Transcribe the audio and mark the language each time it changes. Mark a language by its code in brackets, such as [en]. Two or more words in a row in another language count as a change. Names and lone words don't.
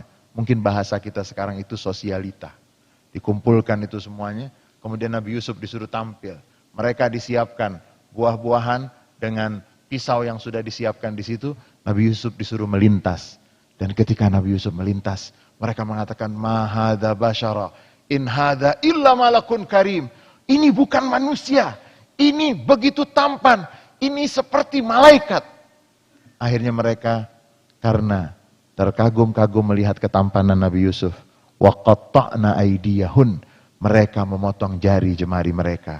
[id] Mungkin bahasa kita sekarang itu sosialita. Dikumpulkan itu semuanya, kemudian Nabi Yusuf disuruh tampil. Mereka disiapkan buah-buahan dengan pisau yang sudah disiapkan di situ. Nabi Yusuf disuruh melintas. Dan ketika Nabi Yusuf melintas, mereka mengatakan, [ar] ما هذا بشرا إن هذا إلا ملك كريم. [id] Ini bukan manusia, ini begitu tampan, ini seperti malaikat. Akhirnya mereka karena terkagum-kagum melihat ketampanan Nabi Yusuf, [ar] وقطعن أيديهن, [id] mereka memotong jari jemari mereka.